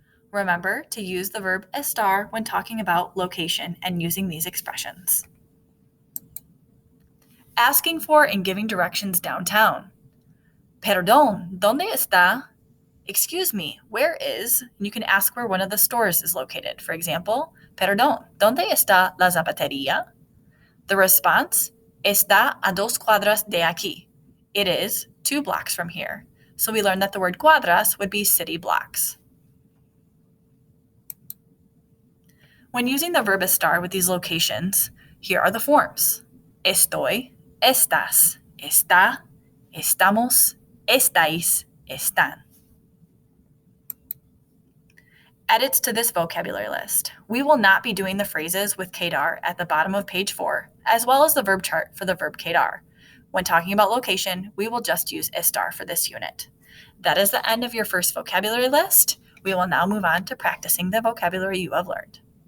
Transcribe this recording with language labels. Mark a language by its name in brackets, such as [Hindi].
[English] Remember to use the verb estar when talking about location and using these expressions. Asking for and giving directions downtown. [Spanish] Perdón, ¿dónde está? [English] Excuse me, where is? And you can ask where one of the stores is located. For example, [Spanish] perdón, ¿dónde está la zapatería? [English] The response, [Spanish] está a 2 cuadras de aquí. [English] It is 2 blocks from here. So we learned that the word cuadras would be city blocks. When using the verb estar with these locations, here are the forms. [Spanish] Estoy, estás, está, estamos, estáis, están. [English] Edits to this vocabulary list. We will not be doing the phrases with quedar at the bottom of page 4, as well as the verb chart for the verb quedar. When talking about location, we will just use estar for this unit. That is the end of your first vocabulary list. We will now move on to practicing the vocabulary you have learned.